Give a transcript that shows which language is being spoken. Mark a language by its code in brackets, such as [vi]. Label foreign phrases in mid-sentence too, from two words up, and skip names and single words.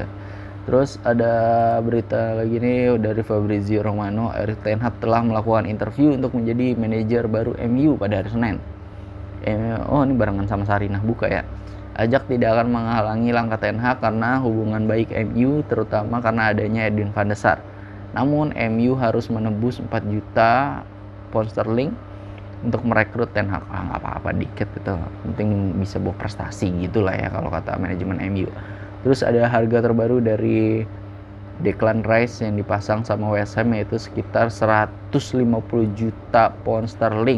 [id] Terus ada berita lagi nih dari Fabrizio Romano, Erik ten Hag telah melakukan interview untuk menjadi manajer baru MU pada hari Senin. Ini barengan sama Sarinah buka ya. Ajak tidak akan menghalangi langkah ten Hag karena hubungan baik MU, terutama karena adanya Edwin van der Sar. Namun MU harus menebus 4 juta pound sterling untuk merekrut ten Hag. Nggak apa-apa, dikit itu, penting bisa bawa prestasi gitulah ya kalau kata manajemen MU. Terus ada harga terbaru dari Declan Rice yang dipasang sama West Ham, yaitu sekitar 150 juta pound sterling.